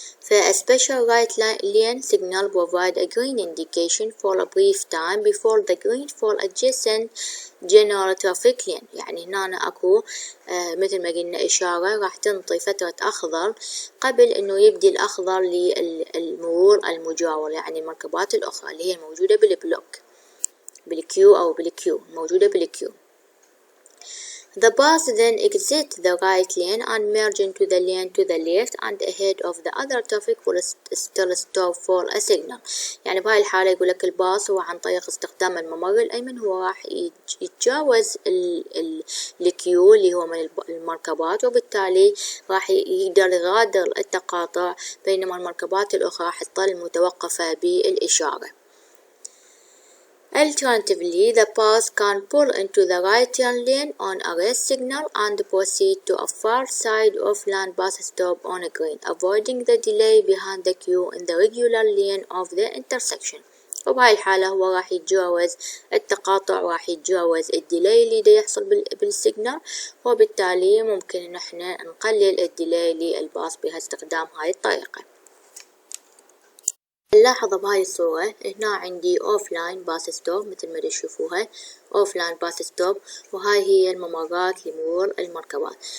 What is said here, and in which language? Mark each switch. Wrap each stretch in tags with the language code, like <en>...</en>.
<en>A special right lane signal provide a green indication for a brief time before the green for adjacent general traffic lane.</en> <ar>يعني هنا أكو مثل ما قلنا إشارة راح تنطي فترة أخضر قبل إنه يبدي الأخضر للمرور المجاور، يعني المركبات الأخرى اللي هي موجودة بالبلوك بالكيو أو بالكيو موجودة بالكيو.</ar> <en>The bus then exit the right lane and merge into the lane to the left and ahead of the other traffic will still stop for a signal.</en> <ar>يعني بهاي الحالة يقول لك الباص هو عن طريق استخدام الممر الأيمن هو راح يتجاوز الكيو اللي هو من المركبات، وبالتالي راح يقدر يغادر التقاطع، بينما المركبات الأخرى راح تظل متوقفة بالإشارة.</ar> <en>Alternatively, the bus can pull into the right turn lane on a red signal and proceed to a far side of lane bus stop on a green, avoiding the delay behind the queue in the regular lane of the intersection.</en> <ar>وبهاي الحالة هو راح يتجاوز التقاطع، راح يتجاوز الديلاي اللي دا يحصل بالسيجنال، وبالتالي ممكن إن احنا نقلل الديلاي للباص باستخدام هاي الطريقة. نلاحظ بهاي الصورة هنا عندي اوفلاين باص ستوب مثل ما تشوفوها اوفلاين باص ستوب، وهاي هي الممرات لمرور المركبات.</ar>